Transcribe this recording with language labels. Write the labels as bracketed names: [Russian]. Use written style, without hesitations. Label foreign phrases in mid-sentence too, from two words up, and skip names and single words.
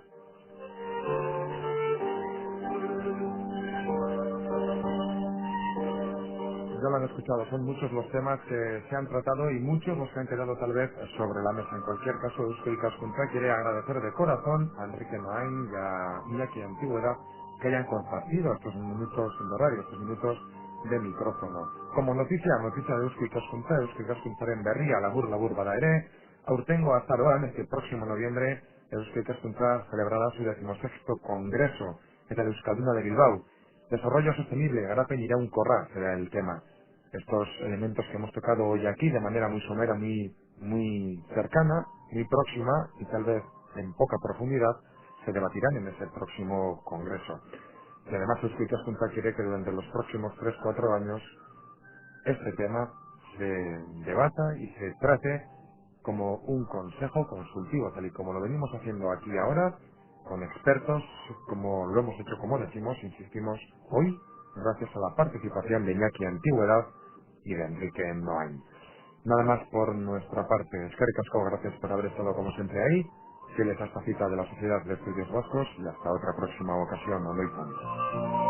[Spanish] Ya lo han escuchado, son muchos los temas que se han tratado y muchos los que han quedado tal vez sobre la mesa. En cualquier caso, Euskadi Cascunta quiere agradecer de corazón a Enrique Noain y a Iñaki Antigüedad que hayan compartido estos minutos sin horario, estos minutos de micrófono. Como noticia de [Basque] Euskadi Cascuntaren berria labur bada ere, aurtengo azaroan, [Spanish] este próximo noviembre, Euskadi Cascuntza celebrará su 16º Congreso eta Euskalduna de Bilbao. Desarrollo sostenible, [Basque] garapen iraunkorra [Spanish] será el tema. Estos elementos que hemos tocado hoy aquí de manera muy somera, muy cercana, muy próxima y tal vez en poca profundidad, se debatirán en ese próximo congreso. Y además Euskadi Caskuntza quiere que durante los próximos 3-4 años este tema se debata y se trate como un consejo consultivo, tal y como lo venimos haciendo aquí ahora, con expertos, como lo hemos hecho, como decimos, insistimos, hoy, gracias a la participación de Iñaki Antigüedad y de Enrique Noain. Nada más por nuestra parte. [Basque] Eskerrik asko, [Spanish] gracias por haber estado como siempre ahí, fieles a esta cita de la Sociedad de Estudios Vascos y hasta otra próxima ocasión. Oloizan.